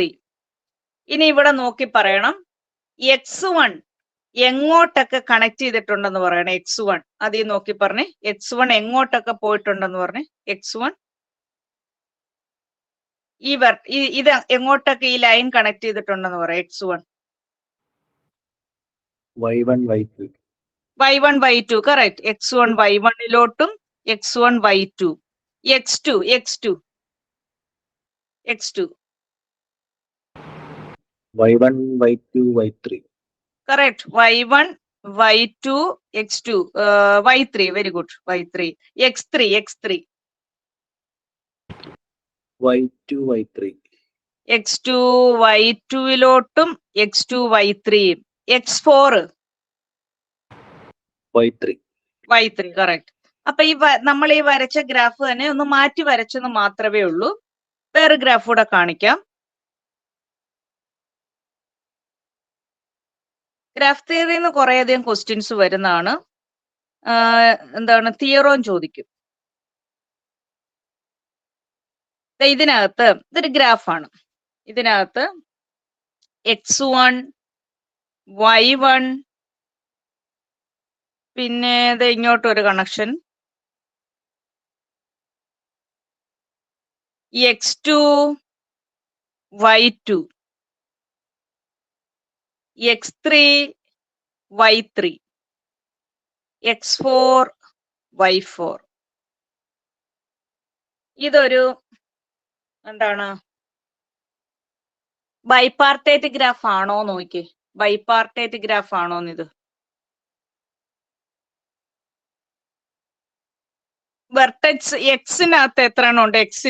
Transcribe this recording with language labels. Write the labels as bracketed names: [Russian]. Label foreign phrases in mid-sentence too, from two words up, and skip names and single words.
[Malayalam] ഇനി ഇവിടെ നോക്കി പറയണം x1 എങ്ങോട്ടൊക്കെ കണക്ട് ചെയ്തിട്ടുണ്ടെന്ന് പറയണം. x1 അതീ നോക്കി പറഞ്ഞേ, x1 എങ്ങോട്ടൊക്കെ പോയിട്ടുണ്ടെന്ന് പറഞ്ഞേ. x1 ഇത് എങ്ങോട്ടൊക്കെ ഈ ലൈൻ കണക്ട് ചെയ്തിട്ടുണ്ടെന്ന് പറയാം. x1 y1 y2 y1 y2 കറക്റ്റ്. x1 y1ലോട്ടും x1 y2. x2 y1 y2 y3 [English] correct. y1 y2 x2 y3 very good. [Malayalam] y3 x3 y2 y3 x2 y2ലോട്ടും x2 y3. x4 y3 കറക്റ്റ്. അപ്പൊ നമ്മൾ ഈ വരച്ച ഗ്രാഫ് തന്നെ ഒന്ന് മാറ്റി വരച്ചെന്ന് മാത്രമേ ഉള്ളൂ. വേറെ ഗ്രാഫ് കൂടെ കാണിക്കാം. ഗ്രാഫ് തിയറിന്ന് കുറേയധികം ക്വസ്റ്റ്യൻസ് വരുന്നതാണ്. എന്താണ് തിയറോം ചോദിക്കും. ഇതിനകത്ത് ഇതൊരു ഗ്രാഫാണ്. ഇതിനകത്ത് x1 y1 പിന്നെ ഇത് ഇങ്ങോട്ടൊരു കണക്ഷൻ x2 y2 x3 y3 x4 y4. ഇതൊരു എന്താണ് [English] bipartite graph [Malayalam] ആണോ നോക്കിയേ. [English] bipartite graph [Malayalam] ആണോന്ന് ഇത്. വെർട്ടെക്സ് എക്സിനകത്ത് എത്ര എണ്ണം ഉണ്ട്?